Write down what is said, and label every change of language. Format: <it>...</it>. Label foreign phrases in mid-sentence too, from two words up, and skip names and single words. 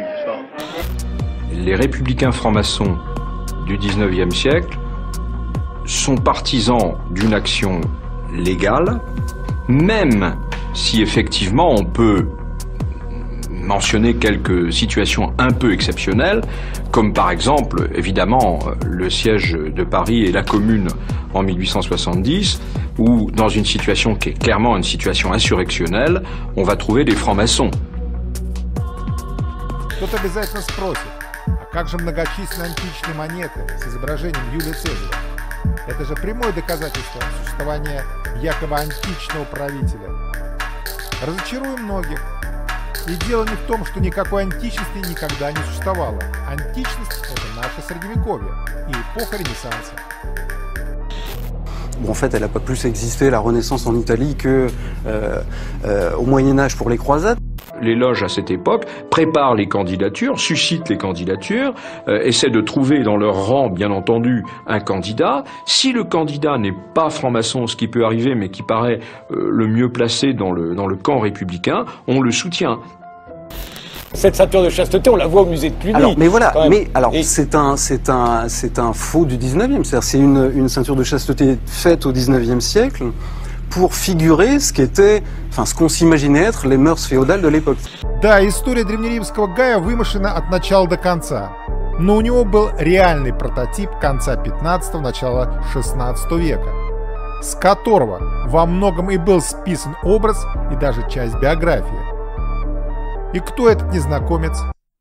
<fr>Les républicains francs-maçons du XIXe siècle sont partisans d'une action légale, même si effectivement on peut mentionner quelques situations un peu exceptionnelles, comme par exemple, évidemment, le siège de Paris et la Commune en 1870, où dans une situation qui est clairement une situation insurrectionnelle, on va trouver des francs-maçons.</fr> <ru>Кто-то обязательно спросит, а как же многочисленные античные монеты с изображением Юлия Цезаря? Это же прямое доказательство существования якобы античного правителя. Разочаруем многих. И дело не в том, что никакой античности никогда не существовало. Античность – это наше Средневековье и эпоха Ренессанса.</ru> <fr>Bon, en fait, elle n'a pas plus existé, la Renaissance en Italie, au Moyen-Âge pour les croisades. Les loges à cette époque préparent les candidatures, suscitent les candidatures, essaient de trouver dans leur rang, bien entendu, un candidat. Si le candidat n'est pas franc-maçon, ce qui peut arriver, mais qui paraît le mieux placé dans le camp républicain, on le soutient. Cette ceinture de chasteté, on la voit au musée de Cluny. Alors, mais voilà, c'est un faux du 19e, c'est-à-dire c'est une ceinture de chasteté faite au 19e siècle pour figurer ce qu'était, enfin ce qu'on s'imaginait être les mœurs féodales de l'époque.</fr> <ru>Да, история древнеримского Гая вымышлена от начала до конца, но у него был реальный прототип конца 15-го, начала 16 века, с которого во многом и был списан образ и даже часть биографии. И кто этот незнакомец?</ru>